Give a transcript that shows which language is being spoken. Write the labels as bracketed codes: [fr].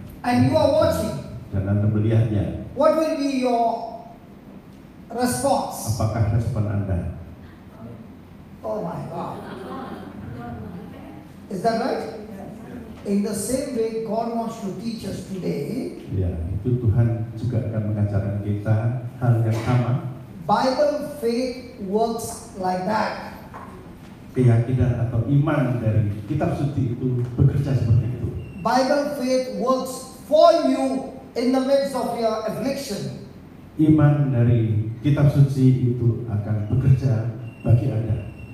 [en] And you are watching. [id] dan Anda melihatnya. [en] What will be your response? [id] Apakah respon Anda? [en] Oh my God. Is that right? In the same way, God wants to teach us today. [id] Ya, itu itu Tuhan juga akan mengajarkan kita hal yang sama. [en] Bible faith works like that. [id] Keyakinan atau iman dari kitab suci itu bekerja seperti itu. [en] Bible faith works for you in the midst of your affliction. [id] Iman dari kitab suci itu akan bekerja bagi Anda.